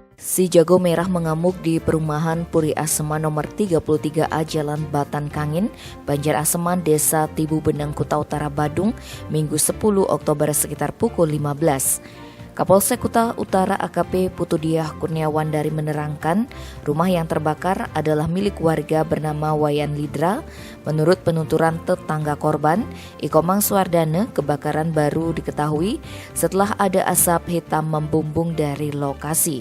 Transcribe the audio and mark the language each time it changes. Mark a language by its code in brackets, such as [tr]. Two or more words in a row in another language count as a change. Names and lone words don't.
[id] Si jago merah mengamuk di perumahan Puri Aseman nomor 33A Jalan Batan Kangin, Banjaraseman, Desa Tibu Beneng, Kuta Utara, Badung, Minggu 10 Oktober sekitar pukul 15. Kapolsek Kuta Utara AKP Putudiah Kurniawan dari menerangkan rumah yang terbakar adalah milik warga bernama Wayan Lidra. Menurut penuturan tetangga korban, Ikomang Suardane, kebakaran baru diketahui setelah ada asap hitam membumbung dari lokasi.